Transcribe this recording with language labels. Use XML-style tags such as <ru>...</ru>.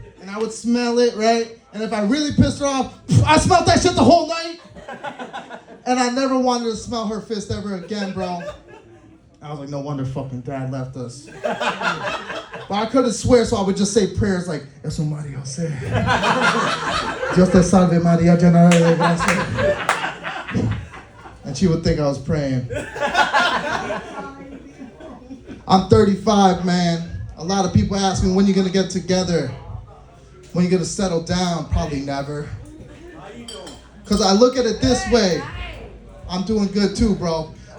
<en>And I would smell it, right? And if I really pissed her off, I smelled that shit the whole night. And I never wanted to smell her fist ever again, bro. I was like, no wonder fucking dad left us. But I couldn't swear, so I would just say prayers like,</en> <es>Eso María José. Dios te salve María, llena de gracia.</es> <en>And she would think I was praying. I'm 35, man. A lot of people ask me, when you gonna get together? When you gonna settle down? Probably never. Because I look at it this way. I'm doing good too, bro.</en>